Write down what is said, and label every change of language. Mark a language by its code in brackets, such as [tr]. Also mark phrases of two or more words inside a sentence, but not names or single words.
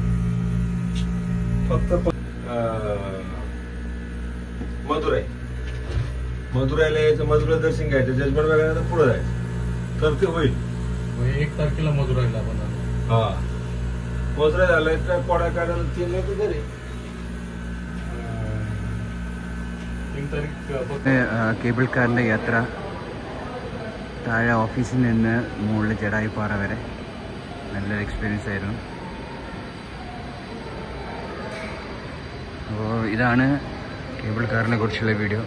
[mr] फक्त मदुराईला यायचं. मदुरा दर्शन घ्यायचं. जजमेंट वगैरे पुढे जायचं तर ते होईल. 1 तारखेला मदुराईला आपण. हा मदुराई झालं तर पोळ्या काढायला 3 लोक घरी. [ml] കേബിൾ കാറിൻ്റെ യാത്ര താഴെ ഓഫീസിൽ നിന്ന് മുകളിൽ ജടായിപ്പാറ വരെ നല്ലൊരു എക്സ്പീരിയൻസ് ആയിരുന്നു. അപ്പോൾ ഇതാണ് കേബിൾ കാറിനെ കുറിച്ചുള്ള വീഡിയോ.